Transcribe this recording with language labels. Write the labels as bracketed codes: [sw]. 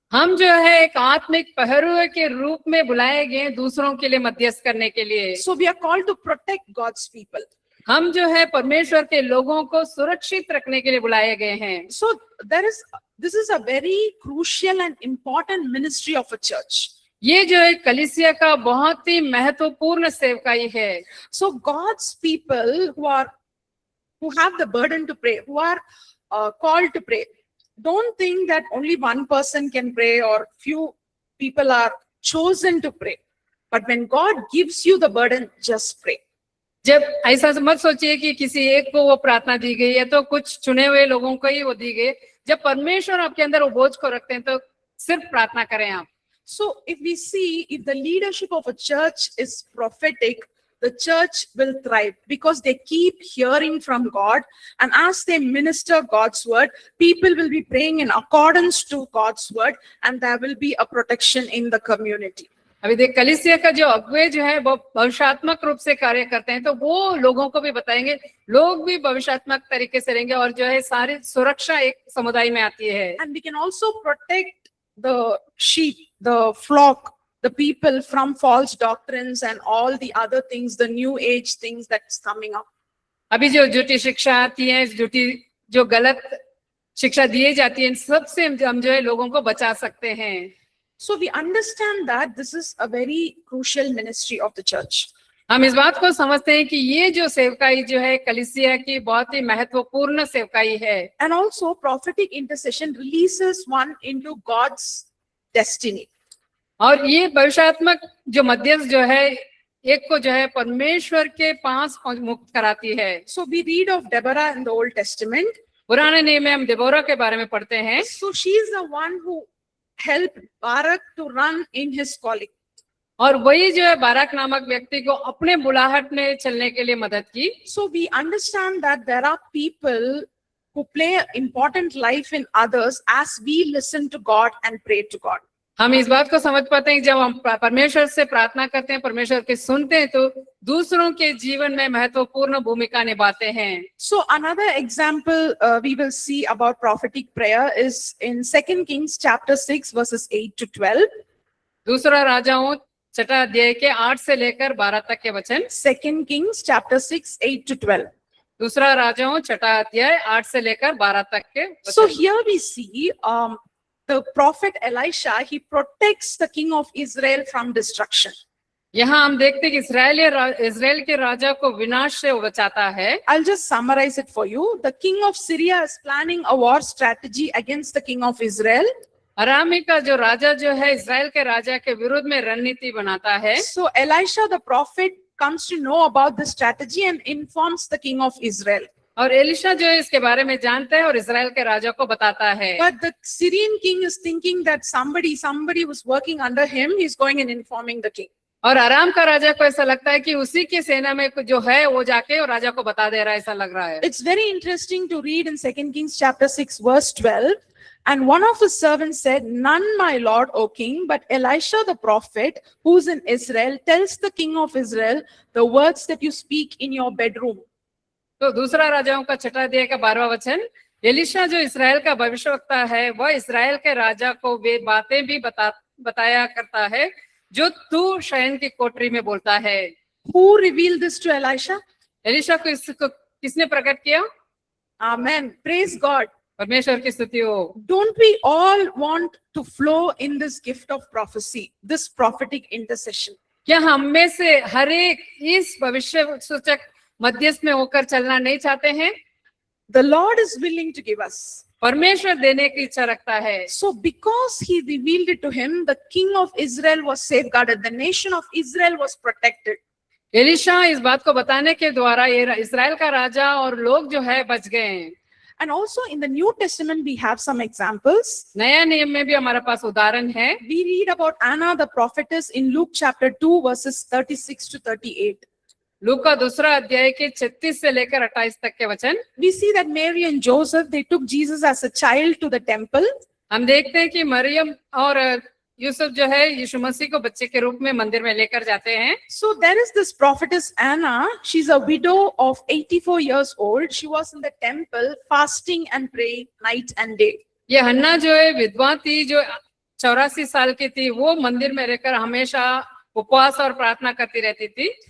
[hi] हम जो है एक आत्मिक पहरुए के रूप में बुलाए गए दूसरों के लिए मध्यस्थ करने के लिए। [en] So we are called to protect God's people. [hi] हम जो है परमेश्वर के लोगों को सुरक्षित रखने के लिए बुलाए गए हैं। [en] So this is a very crucial and important ministry of a church. [hi] ये जो है कलीसिया का बहुत ही महत्वपूर्ण सेवकाई है। [en] So God's people who have the burden to pray, who are called to pray, don't think that only one person can pray or few people are chosen to pray. But when God gives you the burden, just pray. [hi] जब ऐसा मत सोचिए कि किसी एक को वो प्रार्थना दी गई है तो कुछ चुने हुए लोगों को ही वो दी गई। जब परमेश्वर आपके अंदर वो बोझ को रखते हैं तो सिर्फ प्रार्थना करें आप। [en] So if we see, if the leadership of a church is prophetic, the church will thrive because they keep hearing from God. And as they minister God's word, people will be praying in accordance to God's word, and there will be a protection in the community. [hi] अभी देख कलीसिया का जो अगुवे जो है वो भविष्यात्मक रूप से कार्य करते हैं, तो वो लोगों को भी बताएंगे, लोग भी भविष्यात्मक तरीके से रहेंगे और जो है सारी सुरक्षा एक समुदाय में आती है. [en] And we can also protect the sheep, the flock, the people from false doctrines and all the other things, the new age things that's coming up. [hi] अभी जो झूठी शिक्षा आती है, जो गलत शिक्षा दी जाती है, इन सब से हम जो है लोगों को बचा सकते हैं. [en] So we understand that this is a very crucial ministry of the church. [hi] हम इस बात को समझते हैं कि ये जो सेवकाई जो है कलीसिया की बहुत ही महत्वपूर्ण सेवकाई है. [en] And also prophetic intercession releases one into God's destiny. [hi] और ये भविष्यात्मक जो मध्यस्थ जो है एक को जो है परमेश्वर के पास मुक्त कराती है. [en] So we read of Deborah in the Old Testament. [hi] पुराने नियम में हम देबोरा के बारे में पढ़ते हैं. [en] So she is the one who helped Barak to run in his calling. [hi] और वही जो है बाराक नामक व्यक्ति को अपने बुलाहट में चलने के लिए मदद की. [en] So we understand that there are people who play an important life in others as we listen to God and pray to God. [hi] हम इस बात को समझ पाते हैं कि जब हम परमेश्वर से प्रार्थना करते हैं, परमेश्वर के सुनते हैं, तो दूसरों के जीवन में महत्वपूर्ण भूमिका निभाते हैं. [en] So another example we will see about prophetic prayer is in 2 Kings chapter 6 verses 8 to 12. [hi] दूसरा राजाओं छठा अध्याय के 8 से लेकर 12 तक के वचन. [en] 2 Kings chapter 6 8 to 12. [hi] दूसरा राजाओं छठा अध्याय 8 से लेकर 12 तक के वचन. [en] So here we see the prophet Elisha, he protects the king of Israel from destruction. [hi] यहाँ हम देखते हैं कि इस्राएल के राजा को विनाश से बचाता है. [en] I'll just summarize it for you. The king of Syria is planning a war strategy against the king of Israel. [hi] अरामी का जो राजा जो है इस्राएल के राजा के विरुद्ध में रणनीति बनाता है. [en] So Elisha the prophet comes to know about this strategy and informs the king of Israel. [hi] और एलिशा जो है इसके बारे में जानता है और इस्राएल के राजा को बताता है. [en] But the Syrian king is thinking that somebody who's working under him, he's going and informing the king. [hi] और आराम का राजा को ऐसा लगता है कि उसी की सेना में जो है वो जाके और राजा को बता दे रहा है, ऐसा लग रहा है. [en] It's very interesting to read in 2 Kings chapter 6 verse 12. And one of his servants said, "None, my lord, O king, but Elisha the prophet, who's in Israel, tells the king of Israel the words that you speak in your bedroom." [hi] तो दूसरा राजाओं का छठा अध्याय का 12वां वचन. Elisha जो इस्राएल का भविष्यवक्ता है, वह इस्राएल के राजा को वे बातें भी बताया करता है जो तू शयन की कोठरी में बोलता है. [en] Who revealed this to Elisha? [hi] Elisha को इसको किसने प्रकट किया? [en] Amen. Praise God. [hi] परमेश्वर की स्तुति हो. [en] Don't we all want to flow in this gift of prophecy, this prophetic intercession? [hi] क्या हम में से हर एक इस भविष्य सूचक मध्यस्थ में होकर चलना नहीं चाहते हैं? [en] The Lord is willing to give us. [hi] परमेश्वर देने की इच्छा रखता है. [en] So because he revealed it to him, the king of Israel was safeguarded. The nation of Israel was protected. [hi] Elisha इस बात को बताने के द्वारा ये इस्राएल का राजा और लोग जो है बच गए हैं. [en] And also in the New Testament, we have some examples. [hi] नया नियम में भी हमारे पास उदाहरण है. [en] We read about Anna the prophetess in Luke chapter 2 verses 36 to 38. [hi] लूका दूसरा अध्याय के 36 से लेकर 28 तक के वचन. [en] We see that Mary and Joseph, they took Jesus as a child to the temple. [hi] हम देखते हैं कि मरियम और यूसुफ जो है यीशु मसीह को बच्चे के रूप में मंदिर में लेकर जाते हैं. [en] So there is this prophetess Anna. She's a widow of 84 years old. She was in the temple fasting and praying night and day. [hi] ये हन्ना जो है विधवा थी, जो 84 साल की थी. वो मंदिर में रहकर हमेशा उपवास और प्रार्थना करती रहती थी.